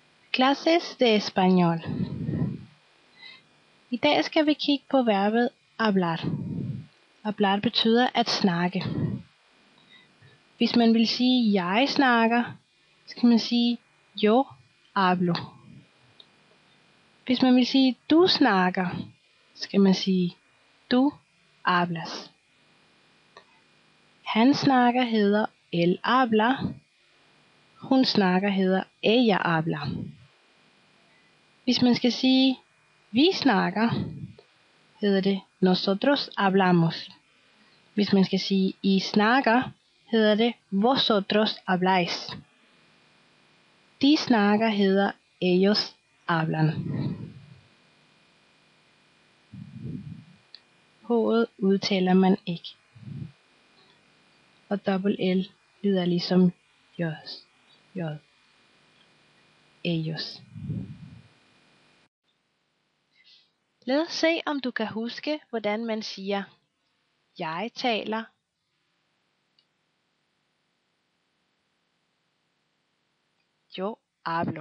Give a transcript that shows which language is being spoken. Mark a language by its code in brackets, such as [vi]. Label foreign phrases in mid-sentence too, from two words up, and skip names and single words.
[es] Clases de español. [da] I dag skal vi kigge på verbet hablar. Hablar betyder at snakke. Hvis man vil sige jeg snakker, så kan man sige [es] yo hablo. [da] Hvis man vil sige du snakker, så skal man sige du hablas. Han snakker hedder [es] él habla. [da] Hun snakker hedder [es] ella habla. [da] Hvis man skal sige vi snakker, hedder det [es] nosotros hablamos. [da] Hvis man skal sige I snakker, hedder det [es] vosotros habláis. [da] De snakker hedder [es] ellos hablan. [da] H'et udtaler man ikke. Og dobbelt L lyder ligesom J. Ellos. Lad os se, om du kan huske, hvordan man siger jeg taler, [es] yo hablo.